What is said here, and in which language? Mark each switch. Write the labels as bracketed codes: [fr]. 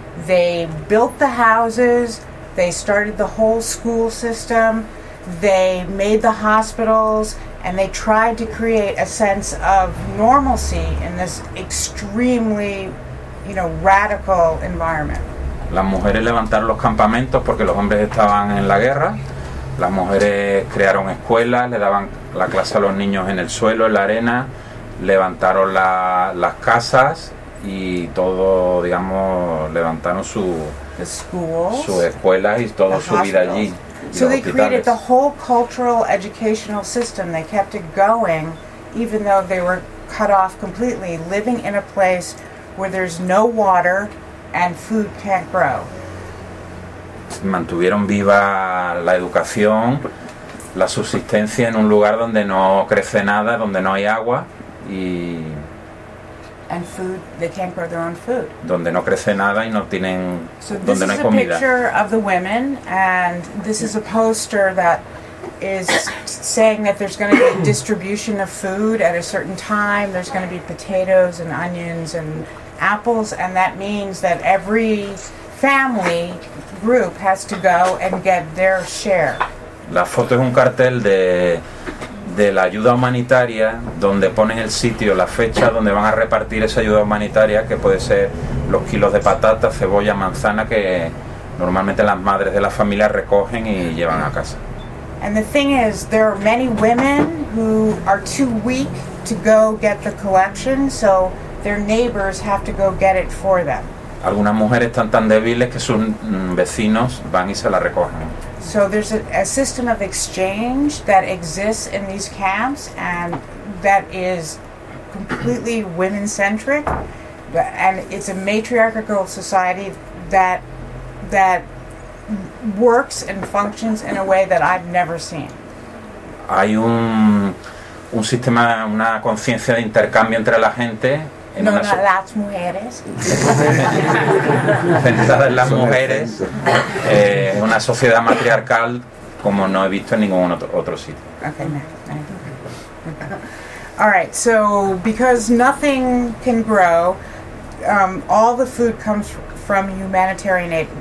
[en] They built the houses, they started the whole school system, they made the hospitals, and they tried to create a sense of normalcy in this extremely, radical environment. [es] Las mujeres levantaron los campamentos porque los hombres estaban en la guerra. Las mujeres crearon escuelas, le daban la clase a los niños en el suelo, en la arena, levantaron las casas y todo, levantaron sus escuelas y toda su vida allí. [en] So they created the whole cultural educational system. They kept it going, even though they were cut off completely, living in a place where there's no water and food can't grow. [es] Mantuvieron viva la educación, la subsistencia en un lugar donde no crece nada, donde no hay agua y [en] and food, they can't grow their own food. [es] Donde no crece nada y no tienen [en] so [es] donde no hay comida. [en] So this is a picture of the women, and this is a poster that is saying that there's going to be a distribution of food at a certain time. There's going to be potatoes and onions and apples, and that means that every family group has to go and get their share. [es] La foto es un cartel de la ayuda humanitaria donde ponen el sitio, la fecha donde van a repartir esa ayuda humanitaria, que puede ser los kilos de patata, cebolla, manzana que normalmente las madres de la familia recogen y llevan a casa. [en] And the thing is, there are many women who are too weak to go get the collection, so their neighbors have to go get it for them. [es] Algunas mujeres están tan débiles que sus vecinos van y se la recogen. [en] So there's a system of exchange that exists in these camps, and that is completely women-centric, and it's a matriarchal society that works and functions in a way that I've never seen. [es] Hay un sistema, una conciencia de intercambio entre la gente. No, las mujeres. Centrada en las mujeres, una sociedad matriarcal como no he visto en ningún otro sitio. [en] Okay, no. All right, so because nothing can grow, all the food comes from humanitarian aid.